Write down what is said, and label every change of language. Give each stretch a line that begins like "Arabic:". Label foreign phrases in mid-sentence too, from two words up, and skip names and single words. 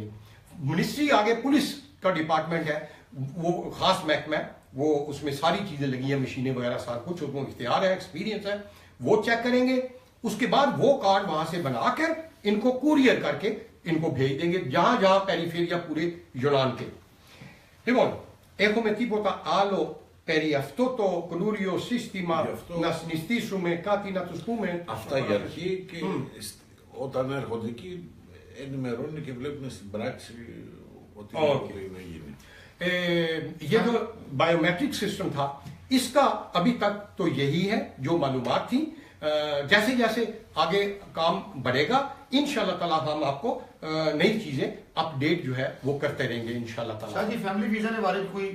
Hindi: मिनिस्ट्री आगे पुलिस का डिपार्टमेंट है, वो खास महकमा है, वो उसमें सारी चीजें लगी हैं, मशीनें वगैरह सारा कुछ, उनको इख्तियार है, एक्सपीरियंस है, वो चेक करेंगे। उसके बाद वो कार्ड वहां से बनाकर इनको कुरियर करके इनको भेज देंगे जहां जहां पेरिफेरिया पूरे यूनान के।
Greek: Λοιπόν, έχουμε τίποτα άλλο περί αυτό το καινούριο σύστημα να συνιστήσουμε, κάτι να τους πούμε? Αυτά για αρχή, και όταν έρχονται εκεί ενημερώνουν και βλέπουν στην πράξη ότι μπορεί να γίνει.
Hindi: ये जो बायोमेट्रिक सिस्टम था, इसका अभी तक तो यही है जो मालूमात थी। जैसे जैसे आगे काम बढ़ेगा
Arabic: إن شاء الله تعالى
Hindi: हम आपको नई चीजें अपडेट जो है वो करते रहेंगे
Arabic: إن شاء الله تعالى.
Hindi: शायद ये फैमिली वीजा के बारे में कोई